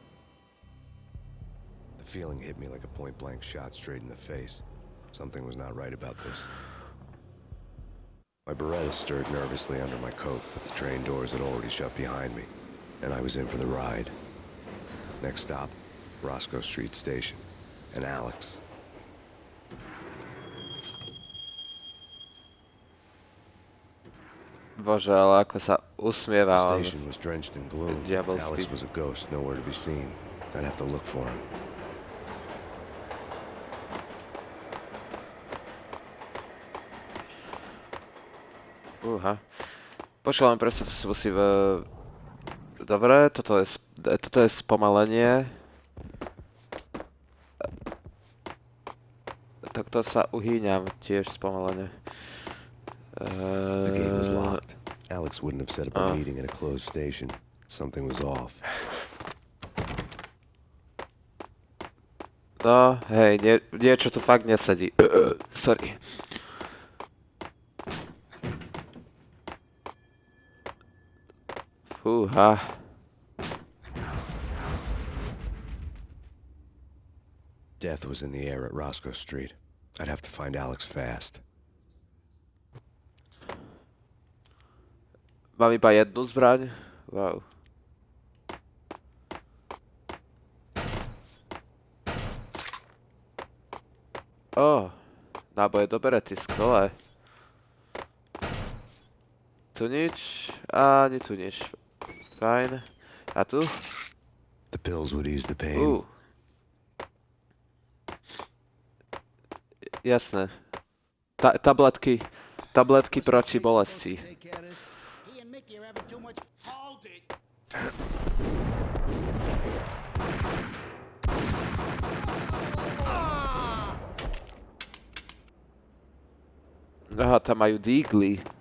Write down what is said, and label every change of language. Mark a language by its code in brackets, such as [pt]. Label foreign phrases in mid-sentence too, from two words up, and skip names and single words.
[en] The feeling hit me like a point-blank shot straight in the face. Something was not right about this. My Beretta stirred nervously under my coat, but the train doors had already shut behind me, and I was in for the ride. Next stop, Roscoe Street Station, and Alex. [sk] Bože, ale ako sa [en] The [sk] usmieva on. [en] station was drenched in gloom. [sk] Diabolsky. [en] Alex was a ghost, nowhere to be seen. I'd have to look for him. [sk] Počkaj, len presne to si musím... Dobre, toto je spomalenie. Takto sa uhýňam tiež spomalenie. [en] The gate was locked. Alex wouldn't have set up a meeting at a closed station. Something was off. [sk] No, hej, niečo tu fakt nesedí. Sorry. Fúha. [en] Death was in the air at Roscoe Street. I'd have to find Alex fast. [sk] Mám iba jednu zbraň? Wow. Náboje do berety, skvelé. Tu nič, ani tu nič. Fajn. A tu? [en] The pills would ease the pain. [sk] Jasné. Tabletky proti bolesti. Aha, tam majú dígly.